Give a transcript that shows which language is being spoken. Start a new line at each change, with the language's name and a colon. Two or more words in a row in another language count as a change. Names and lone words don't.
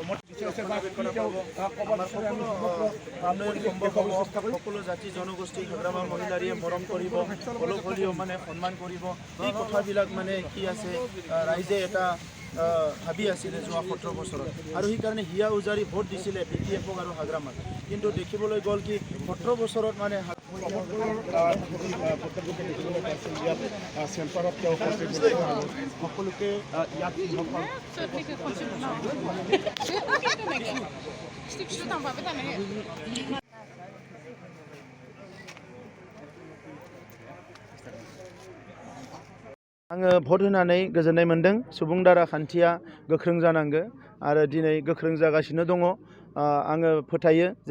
Assamese: সকলো জাতি জনগোষ্ঠী হাগ্ৰামা মহিলাৰীয়ে মৰম কৰিব অলপ হ'লেও মানে সন্মান কৰিব এই কথাবিলাক মানে কি আছে ৰাইজে এটা ভাবি আছিলে যোৱা 17 বছৰত আৰু সেইকাৰণে হিয়া উজাৰি ভোট দিছিলে BPFক আৰু হাগ্ৰামাক কিন্তু দেখিবলৈ গ'ল কি 17 বছৰত মানে চেম্পাৰত তেওঁ সকলোকে ইয়াত
Bodo: आङो भट होनानै गोजोननाय मोन्दों सुबुं दारा खान्थिया गोख्रों जानांगौ आरो दिनै गोख्रों जागासिनो दङ आङो फोथायो जे